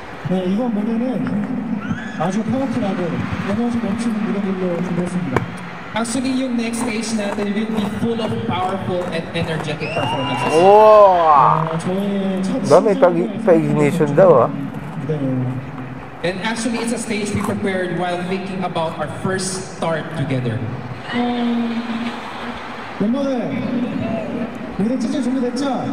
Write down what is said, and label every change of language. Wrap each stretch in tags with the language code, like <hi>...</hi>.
<ko>네, 이번 무대는 아주 파워풀하고 에너지 넘치는 무대들로 준비했습니다.</ko> <en>Actually, yung next stage natin will be full of powerful and energetic performances. Wow!</en> <ko>저의 첫</ko> <tl>May pa-ignition daw, ah.</tl> <ko>무대예요.</ko> <en>And actually, it's a stage we prepared while thinking about our first start together.</en> <ko>멤버들, 무대 찢을 준비됐죠?</ko>